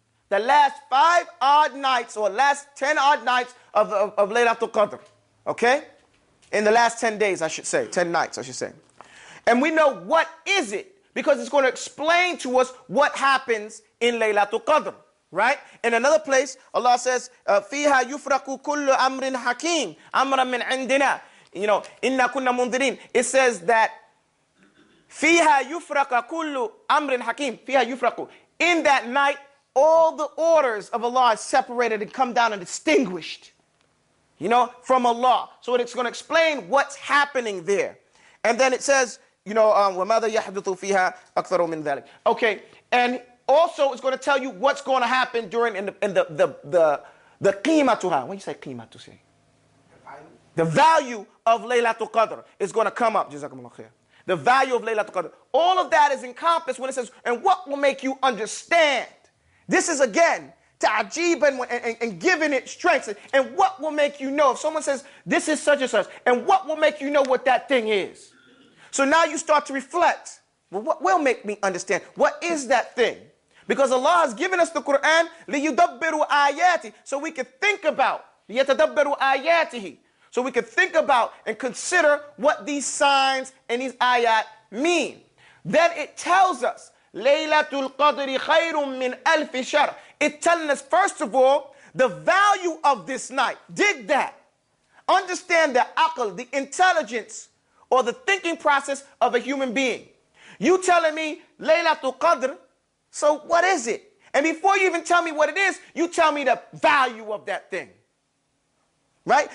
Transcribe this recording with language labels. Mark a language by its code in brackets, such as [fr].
[en] The last 5 odd nights, or last 10 odd nights of Laylatul Qadr. Okay? In the last 10 days, I should say. 10 nights, I should say. And we know what is it, because it's going to explain to us what happens in Laylatul Qadr. Right? In another place, Allah says, [ar] فِيهَا يُفْرَقُ كُلُّ أَمْرٍ حَكِيمٍ أَمْرًا مِنْ عِنْدِنَا. إِنَّا كُنَّا مُنذِرِينَ. [en] It says that [ar] فِيهَا يُفْرَقُ كُلُّ أَمْرٍ حَكِيمٍ. فِيهَا يُفْرَقُ. [en] In that night, all the orders of Allah are separated and come down and distinguished. From Allah. So it's going to explain what's happening there. And then it says, [ar] وَمَاذَا يَحْدُثُ فِيهَا أَكْثَرُ مِنْ ذَلِكَ. [en] Okay, and also, it's going to tell you what's going to happen during the qimatuha. What do you say qimatu say? The value of Laylatul Qadr is going to come up. Jazakumullah khair. The value of Laylatul Qadr. All of that is encompassed when it says, and what will make you understand? This is again, ta'ajib and giving it strength. And what will make you know? If someone says, this is such and such, and what will make you know what that thing is? So now you start to reflect. Well, what will make me understand? What is that thing? Because Allah has given us the Quran, [ar] لِيُدَبِّرُوا آيَاتِ, [en] so we can think about, [ar] لِيَتَدَبَّرُوا آيَاتِهِ, [en] so we can think about and consider what these signs and these ayat mean. Then it tells us, [ar] لَيْلَةُ الْقَدْرِ خَيْرٌ مِّنْ أَلْفِ شَهْرٍ. [en] It's telling us, first of all, the value of this night. Dig that. Understand the aql, the intelligence, or the thinking process of a human being. You telling me Laylatul Qadr, so what is it? And before you even tell me what it is, you tell me the value of that thing. Right?